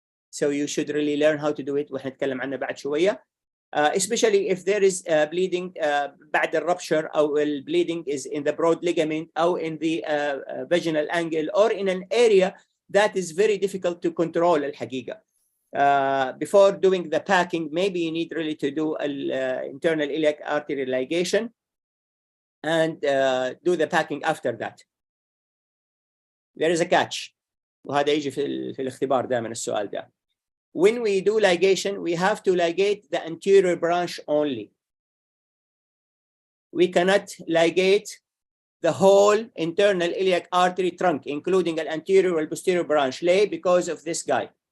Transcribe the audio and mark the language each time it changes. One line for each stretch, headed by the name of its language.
English: So you should really learn how to do it,
Arabic: وحنتكلم عنه بعد شوية.
English: Especially if there is bleeding بعد الرupture, or bleeding is in the broad ligament or in the vaginal angle, or in an area that is very difficult to control الحقيقة. Before doing the packing, maybe you need really to do internal iliac artery ligation and do the packing after that. There is a catch,
Arabic: وهذا يجي في الاختبار دائما السؤال ده.
English: When we do ligation, we have to ligate the anterior branch only. We cannot ligate the whole internal iliac artery trunk, including the anterior and posterior branch. ليه? Because of this guy.